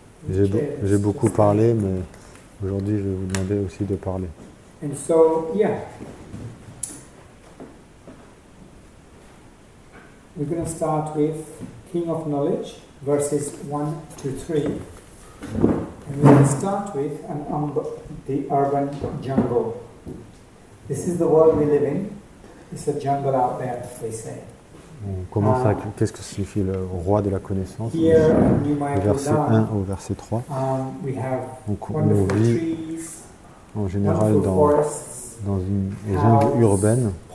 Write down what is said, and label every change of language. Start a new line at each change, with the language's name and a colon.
French: J'ai beaucoup parlé, mais aujourd'hui, je vais vous demander aussi de parler.
English: And so, yeah, we're going to start with King of Knowledge, verses 1 to 3. And we're going to start with the urban jungle. This is the world we live in. It's a jungle out there, they say.
French: On commence avec qu'est-ce que signifie le roi de la connaissance, du verset 1 au verset 3. Donc on vit en général dans une jungle urbaine.